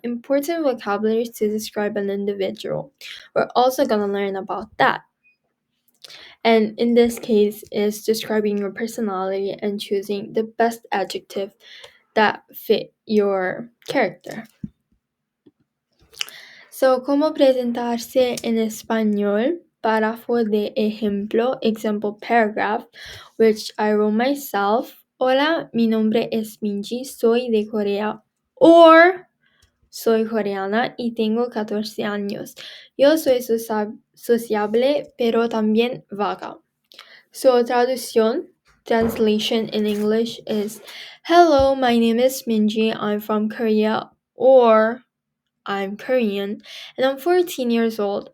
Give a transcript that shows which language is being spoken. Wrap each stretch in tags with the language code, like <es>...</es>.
<en>Important vocabulary to describe an individual. We're also going to learn about that. And in this case, is describing your personality and choosing the best adjective that fit your character.</en> <es>So, ¿cómo presentarse en español? Párrafo de ejemplo,</es> <en>example paragraph, which I wrote myself.</en> <es>Hola, mi nombre es Minji, soy de Corea. Or, soy coreana y tengo 14 años. Yo soy sociable, pero también vaga.</es> <en>So, translation in English is, hello, my name is Minji, I'm from Korea. Or, I'm Korean, and I'm 14 years old.</en>